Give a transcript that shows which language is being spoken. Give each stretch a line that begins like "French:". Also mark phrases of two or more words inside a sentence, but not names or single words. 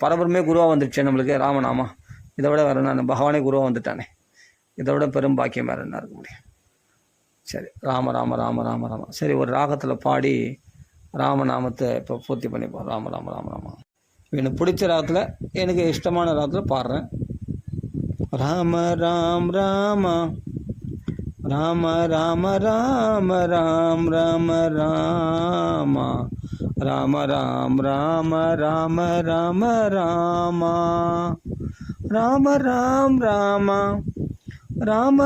Tamil: பரபிரமே குருவாக வந்துடுச்சு நம்மளுக்கு ராமநாமா. இதை விட வேறு நான் பகவானே குருவாக வந்துட்டானே, இதை விட பெரும் பாக்கியம் வேறு என்ன இருக்க முடியும். சரி, ராம ராம ராம ராம ராம. சரி, ஒரு ராகத்தில் பாடி ராமநாமத்தை இப்போ பூர்த்தி பண்ணிப்போம். ராம ராம ராம ராம. எனக்கு பிடிச்ச ராகத்தில் எனக்கு இஷ்டமான ராகத்தில் பாடுறேன். ராம ராம் ராம ராம ராம ராம ராம் ராம ராம ராம ராம் ராம ராம ராம ராம ராம ராம் ராம ராம